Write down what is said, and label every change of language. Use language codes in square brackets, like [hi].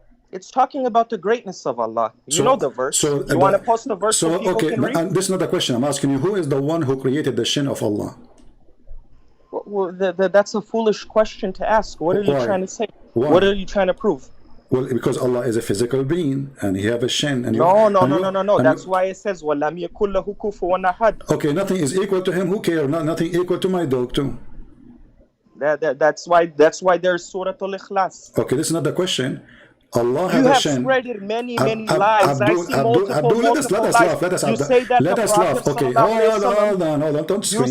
[en] It's talking about the greatness of Allah. You know the verse. You want to post the verse so people can read? This is not a question. I'm asking you, who is the one who created the shin of Allah? Well, that's a foolish question to ask. What are you trying to say? Why? What are you trying to prove? Well, because Allah is a physical being and He have a shin. And No. That's why it says [ar] وَلَمْ يَكُنْ لَهُ كُفُوًا أَحَدٌ. [en] Okay, nothing is equal to Him. Who cares? Nothing equal to my dog too. That's why there's Surah Al-Ikhlas. Okay, this is not the question. Allah has a shin. You have spreaded many lies. I see multiple let us laugh. You say that let us laugh. Okay, hold on. Don't scream.